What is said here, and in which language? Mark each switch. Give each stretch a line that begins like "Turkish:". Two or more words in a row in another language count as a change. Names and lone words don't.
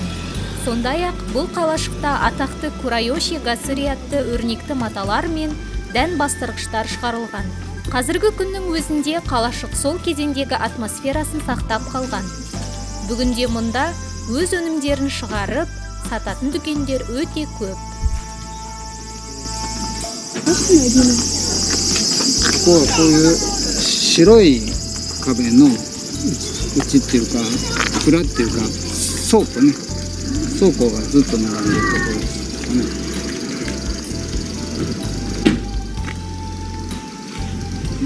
Kazakh: Сондай-ақ бұл қалашықта атақты Курайоши Гасури атты өрнекті маталар мен дән бастырғыштар шығарылған. Қазіргі күннің өзінде қалашық сол кезеңдегі атмосферасын сақтап қалған. Бүгінде мұнда өз өнімдерін шығарып, сататын дүкендер өте көп.
Japanese: こういう白い壁のうちっていうか蔵っていうか倉庫ね、倉庫がずっと並んでるところですかね。